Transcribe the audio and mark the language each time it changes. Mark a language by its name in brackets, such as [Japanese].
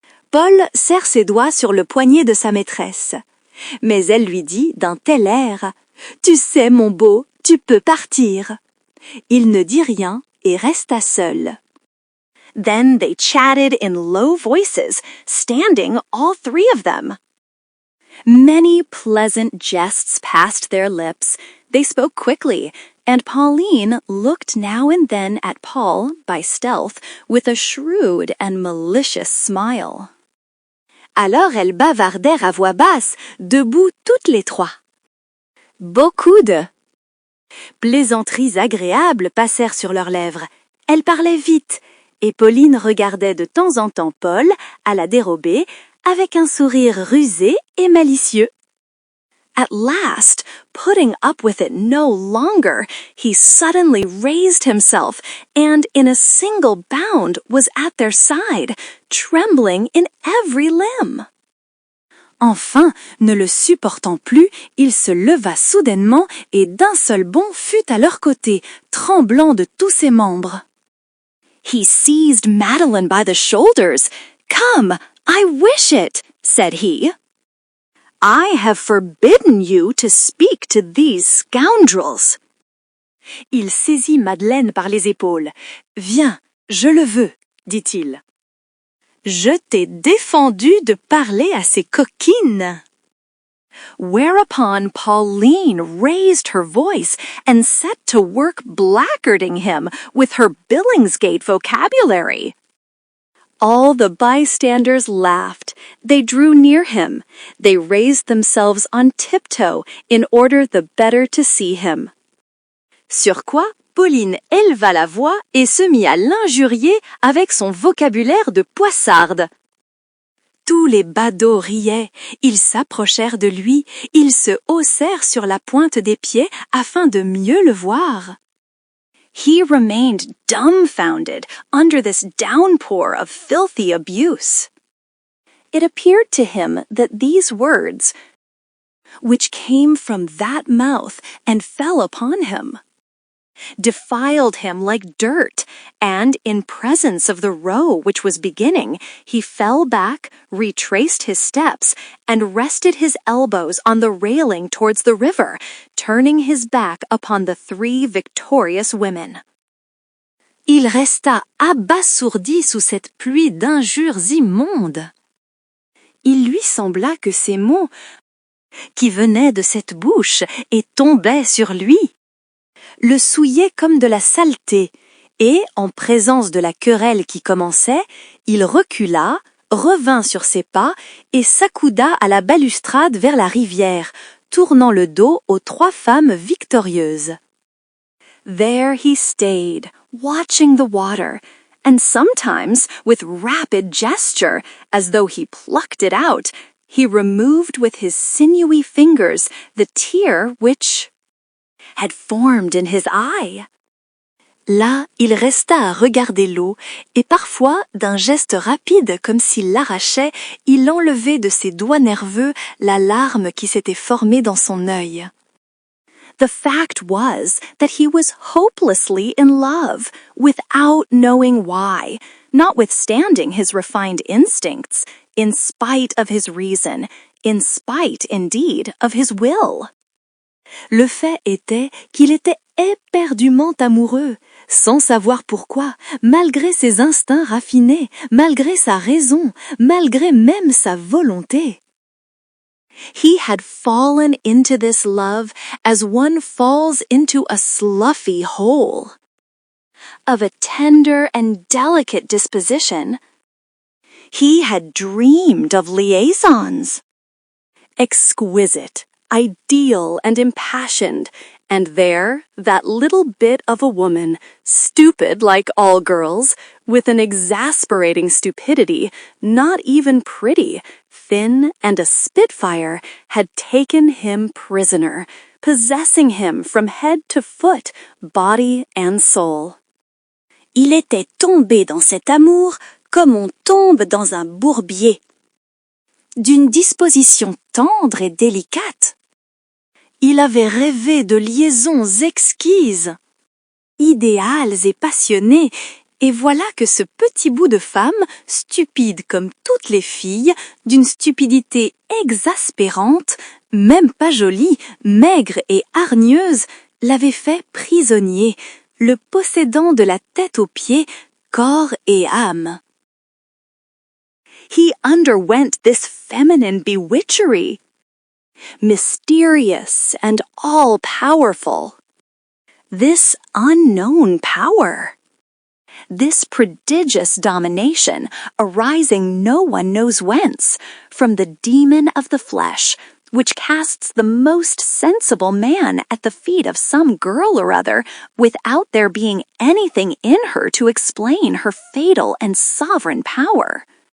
[French] Paul serre ses doigts sur le poignet de sa maîtresse. Mais elle lui dit d'un tel air, "Tu sais, mon beau, tu peux partir." Il ne dit rien et resta seul. [English] Then they chatted in low voices, standing all three of them. Many pleasant jests passed their lips. They spoke quickly, and Pauline looked now and then at Paul, by stealth, with a shrewd and malicious smile. [French] Alors elles bavardèrent à voix basse, debout toutes les trois. Beaucoup de plaisanteries agréables passèrent sur leurs lèvres. Elles parlaient vite, et Pauline regardait de temps en temps Paul, à la dérobée, avec un sourire rusé et malicieux. [English] At last, putting up with it no longer, he suddenly raised himself and in a single bound was at their side, trembling in every limb. [French] Enfin, ne le supportant plus, il se leva soudainement et d'un seul bond fut à leur côté, tremblant de tous ses membres. [English] He seized Madeline by the shoulders. "Come, I wish it," said he. "I have forbidden you to speak to these scoundrels." [French] Il saisit Madeleine par les épaules. "Viens, je le veux," dit-il. "Je t'ai défendu de parler à ces coquines." [English] Whereupon Pauline raised her voice and set to work blackguarding him with her Billingsgate vocabulary. All the bystanders laughed. They drew near him. They raised themselves on tiptoe in order the better to see him. [French] Sur quoi, Pauline éleva la voix et se mit à l'injurier avec son vocabulaire de poissarde. Tous les badauds riaient, ils s'approchèrent de lui, ils se haussèrent sur la pointe des pieds afin de mieux le voir. [English] He remained dumbfounded under this downpour of filthy abuse. It appeared to him that these words, which came from that mouth and fell upon him, defiled him like dirt, and in presence of the row which was beginning, he fell back, retraced his steps, and rested his elbows on the railing towards the river, turning his back upon the three victorious women. [French] Il resta abasourdi sous cette pluie d'injures immondes. Il lui sembla que ces mots, qui venaient de cette bouche et tombaient sur lui, le souillait comme de la saleté, et, en présence de la querelle qui commençait, il recula, revint sur ses pas et s'accouda à la balustrade vers la rivière, tournant le dos aux trois femmes victorieuses. [English] There he stayed, watching the water, and sometimes, with rapid gesture, as though he plucked it out, he removed with his sinewy fingers the tear which had formed in his eye. [French] Là, il resta à regarder l'eau, et parfois, d'un geste rapide comme s'il l'arrachait, il enlevait de ses doigts nerveux la larme qui s'était formée dans son œil. [English] The fact was that he was hopelessly in love, without knowing why, notwithstanding his refined instincts, in spite of his reason, in spite, indeed, of his will. [French] Le fait était qu'il était éperdument amoureux, sans savoir pourquoi, malgré ses instincts raffinés, malgré sa raison, malgré même sa volonté. [English] He had fallen into this love as one falls into a sloughy hole. Of a tender and delicate disposition, he had dreamed of liaisons. Exquisite, ideal, and impassioned, and there, that little bit of a woman, stupid like all girls, with an exasperating stupidity, not even pretty, thin and a spitfire, had taken him prisoner, possessing him from head to foot, body and soul. [French] Il était tombé dans cet amour comme on tombe dans un bourbier. D'une disposition tendre et délicate. Il avait rêvé de liaisons exquises, idéales et passionnées, et voilà que ce petit bout de femme, stupide comme toutes les filles, d'une stupidité exaspérante, même pas jolie, maigre et hargneuse, l'avait fait prisonnier, le possédant de la tête aux pieds, corps et âme. [English] He underwent this feminine bewitchery, mysterious and all-powerful, this unknown power, this prodigious domination arising no one knows whence, from the demon of the flesh, which casts the most sensible man at the feet of some girl or other, without there being anything in her to explain her fatal and sovereign power.